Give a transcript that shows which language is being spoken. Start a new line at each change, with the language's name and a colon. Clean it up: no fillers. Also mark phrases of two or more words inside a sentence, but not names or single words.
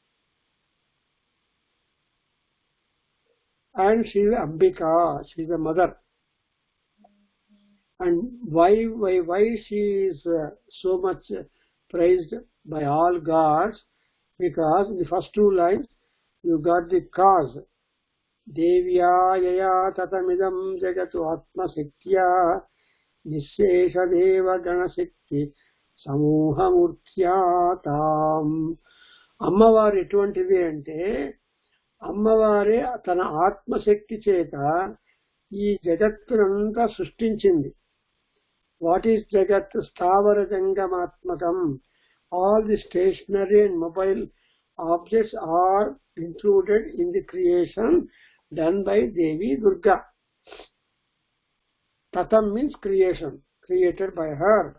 English: And she is Ambika, she is a mother. And why she is so much praised by all gods? Because in the first two lines you got the cause.
Sanskrit: देव्या यया ततमिदं जगत् आत्म शक्त्या निःशेष देव गण शक्ति समूह मूर्त्या तम्.
Telugu: అమ్మవారు ఎటువంటిది అంటే, అమ్మవారే తన ఆత్మశక్తి చేత ఈ జగత్తునంతా సృష్టించింది.
English: What is Jagat?
Sanskrit: स्थावर जङ्गमात्मकम्.
English: All the stationary and mobile objects are included in the creation done by Devi Durga. Tatam means creation, created by her.